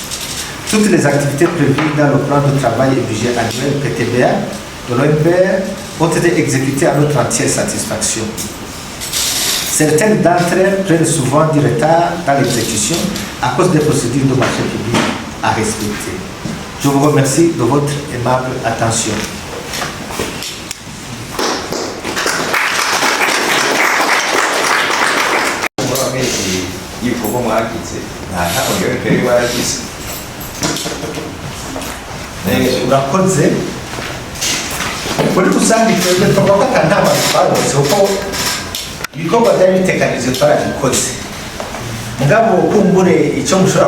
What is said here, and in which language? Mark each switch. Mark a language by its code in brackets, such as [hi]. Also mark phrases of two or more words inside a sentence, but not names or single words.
[fr] Toutes les activités prévues dans le plan de travail et budget annuel PTBA de l'OMPR ont été exécutées à notre entière satisfaction. Certaines d'entre elles prennent souvent du retard dans l'exécution à cause des procédures de marché public à respecter. Je vous remercie de votre aimable attention. [rn] Urakoze muri rusange twebwe tuvuga ko ata nama twarose kuko ibikorwa byari biteganijwe twarabikoze mugabo kumbure icyo mushobora